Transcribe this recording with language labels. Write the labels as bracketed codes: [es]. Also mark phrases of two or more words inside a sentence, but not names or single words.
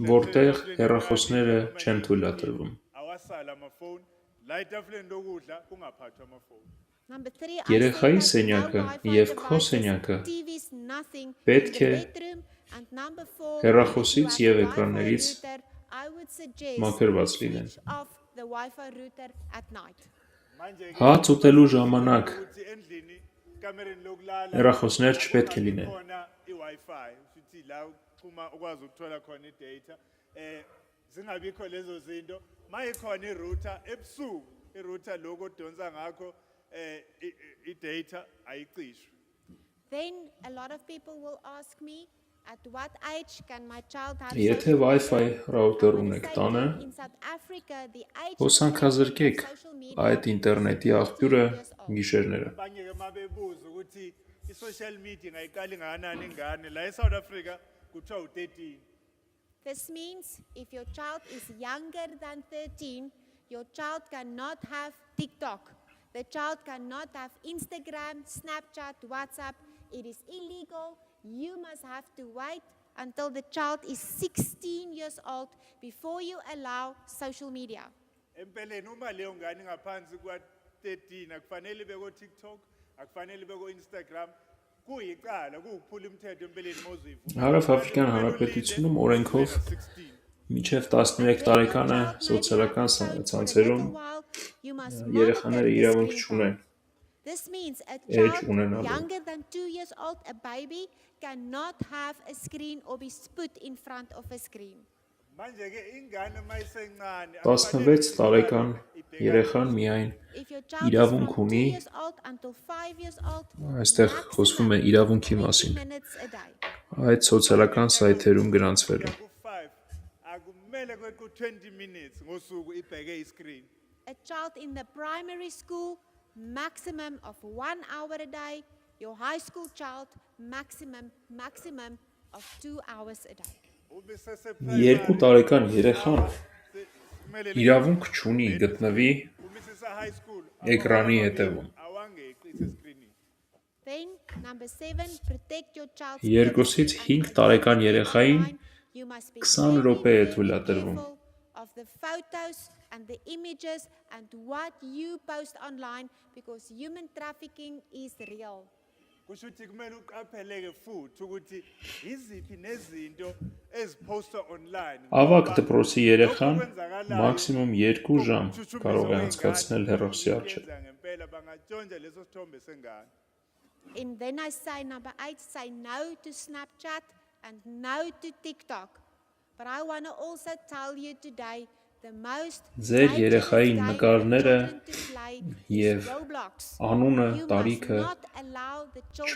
[hy] որտեղ հեռախոսները չեն թույլատրվում։ [zu] awasala amafone la etafuleni lokudla kungaphathwa amafone. [en] Number 3, [hy] Երեխայի սենյակը եւ քո սենյակը պետք է հեռախոսից եւ էկրաններից մաքրված լինեն։ [zu] Manje ke [hy] Հաց ուտելու ժամանակ [zu] ukuthi endlini kamereni lokulala [hy] հեռախոսներ չպետք է լինեն։ [zu] khona iWi-Fi futhi la uma ukwazi ukuthola khona idata zingabikho lezo zinto mayikhona irouter ebusuku irouter lokho odonsa ngakho idata ayicishwe. [en] Then a lot of people will ask me, at what age can my child have [hy] Եթե [en] social Wi-Fi media? [hy] ռաուտեր [en] I wanna [hy] ունեք [en] say [hy] տանը, [en] that in South Africa, the age [hy] հոսանքազրկեք [en] of social media [hy] այդ ինտերնետի աղբյուրը [en] is 14 years old. [hy] գիշերները։ [zu] Abanye ke mabebuza ukuthi i- [en] social media [zu] ngayiqala ngakanani ingane la eSouth Africa kuthiwa u13. [en] This means if your child is younger than 13, your child cannot have TikTok. The child cannot have Instagram, Snapchat, WhatsApp. It is illegal. You must have to wait until the child is 16 years old before you allow social media. [zu] Empeleni uma leyo ngane ngaphansi kwa-13 akufanele ibe ko-TikTok, akufanele ibe ko-Instagram. Kuyicala, kuwukuphula imithetho empeleni mawuzuyivuma. [hy] Հարավաֆրիկյան Հանրապետությունում օրենքով մինչև 13 տարեկանը սոցիալական ցանցերում երեխաները իրավունք չունեն [en] This means a Age child [hy] ունենալու։ [en] younger than 2 years old, a baby, cannot have a screen or be put in front of a screen. [zu] Manje-ke ingane mayisencane [hy] 16 տարեկան երեխան միայն [en] If your child is [hy] իրավունք [en] from 2 [hy] ունի, [en] years old until 5 years old, [hy] այստեղ խոսվում է իրավունքի [en] 20 [hy] մասին, [en] minutes a day. [hy] այդ սոցիալական սայթերում գրանցվելու։ [zu] ku-5 akumele kwequ 20 minutes ngosuku ibheke iscreen. [en] A child in the primary school, maximum of 1 hour a day. Your high school child, maximum of 2 hours a day. [zu] Ube [hy] 2 տարեկան երեխան իրավունք չունի գտնվի [en] high school [hy] էկրանի հետևում։ [zu] awangeqi isescreenini. [en] Then, number 7, protect your child's [hy] 2-ից 5 տարեկան երեխային 20 րոպե է թույլատրվում։ [en] of the photos and the images and what you post online, because human trafficking is real. [zu] Kusho ukuthi kumele uqapheleke futhi ukuthi iziphi nezinto ezipostwa online. [hy] Ավագ դպրոցի երեխան մաքսիմում 2 ժամ կարող է անցկացնել հեռախոսի առջև։ [zu] Ngempela bangatshontsha leso sithombe sengane. [en] And then I say, number 8, say no to Snapchat and no to TikTok. But I want to also tell you today, the most [hy] Ձեր [en] dangerous [hy] երեխայի [en] game for [hy] նկարները [en] children to play is [hy] եւ [en] Roblox. [hy] անունը, [en] You must [hy] տարիքը [en] not allow the children